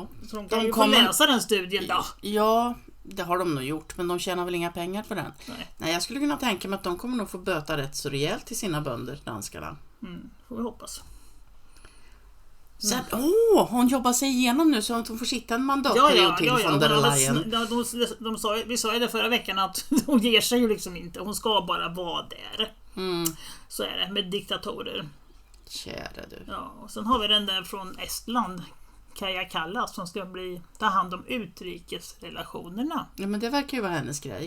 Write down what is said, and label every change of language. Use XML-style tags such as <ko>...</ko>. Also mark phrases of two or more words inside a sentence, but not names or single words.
<sv>Så de kan ju få läsa den studien då. Ja, det har de nog gjort, men de tjänar väl inga pengar på den. Nej, jag skulle kunna tänka mig att de kommer nog få böta rätt så rejält till sina bönder, danskarna. Får vi hoppas. Sen, hon jobbar sig igenom nu så att hon får sitta en mandatperiod till von der Leyen. Vi sa ju det förra veckan att hon ger sig ju liksom inte. Hon ska bara vara där. Så är det med diktatorer. Kära du. Ja, och sen har vi den där från Estland, Kaja Kallas, som ska ta hand om utrikesrelationerna. Ja, men det verkar ju vara hennes grej.</sv>